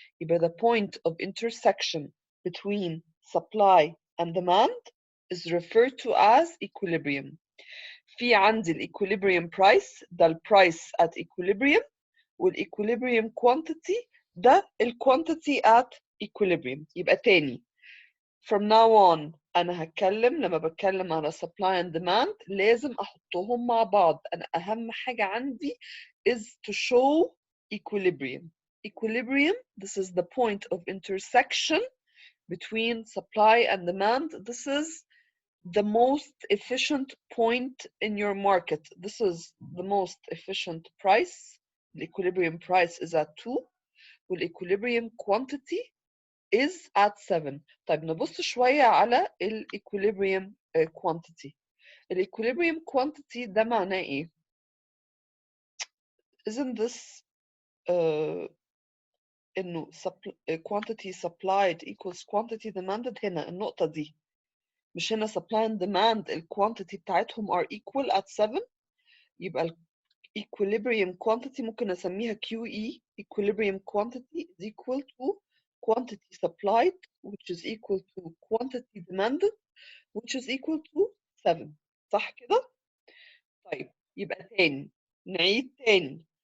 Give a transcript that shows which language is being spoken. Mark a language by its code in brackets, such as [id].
[en] يبقى the point of intersection between supply and demand is referred to as equilibrium. [ar] في عندي [en] equilibrium price ده price at equilibrium والايكوليبريم quantity ده quantity at equilibrium. [ar] يبقى تاني [en] from now on [ar] أنا هتكلم لما بتكلم على [en] supply and demand [ar] لازم أحطهم مع بعض. أنا أهم حاجة عندي [en] is to show equilibrium. Equilibrium, this is the point of intersection between supply and demand. This is the most efficient point in your market. This is the most efficient price. The equilibrium price is at 2 والايكوليبريم quantity is at 7. [ar] طيب نبص شوية على الايكوليبريم quantity. الايكوليبريم quantity ده معناه ايه؟ [en] Isn't this [ar] انه [en] quantity supplied equals quantity demanded؟ [ar] هنا النقطة دي مش هنا supply and demand quantity بتاعتهم [en] are equal at 7. [ar] يبقى [en] equilibrium quantity [ar] ممكن أسميها QE. [en] equilibrium quantity is equal to quantity supplied which is equal to quantity demanded which is equal to 7. [ar] صح كده؟ طيب يبقى تاني نعيد تاني.